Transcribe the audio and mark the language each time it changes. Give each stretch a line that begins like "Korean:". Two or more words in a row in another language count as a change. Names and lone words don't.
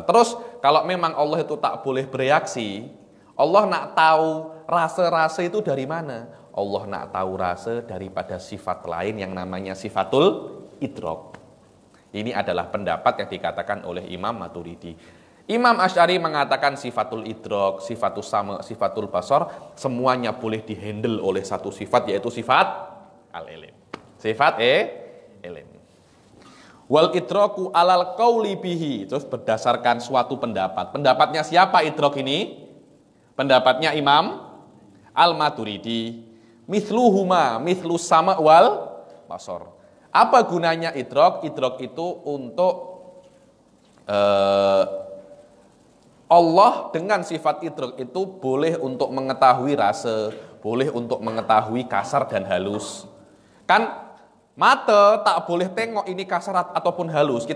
Malay: Terus kalau memang Allah itu tak boleh bereaksi, Allah nak tahu rasa-rasa itu dari mana? Allah nak tahu rasa daripada sifat lain yang namanya
Arabic: صفة الإدراك.
Malay: Ini adalah pendapat yang dikatakan oleh Imam Maturidi. Imam Asy'ari mengatakan
Arabic: صفة الإدراك، صفة السمع، صفة البصر,
Malay: semuanya boleh dihandle oleh satu sifat, yaitu sifat al-ilim. Sifat ilim.
Arabic: والإدراك على القول به.
Malay: Terus berdasarkan suatu pendapat. Pendapatnya siapa idrok ini? Pendapatnya Imam Al-Maturidi.
Arabic: مثلهما، مثل السمع والبصر.
Malay: Apa gunanya idrok? Idrok itu untuk Allah dengan sifat idrok itu boleh untuk mengetahui rasa, boleh untuk mengetahui kasar dan halus. Kan mata tak boleh tengok ini kasar ataupun halus.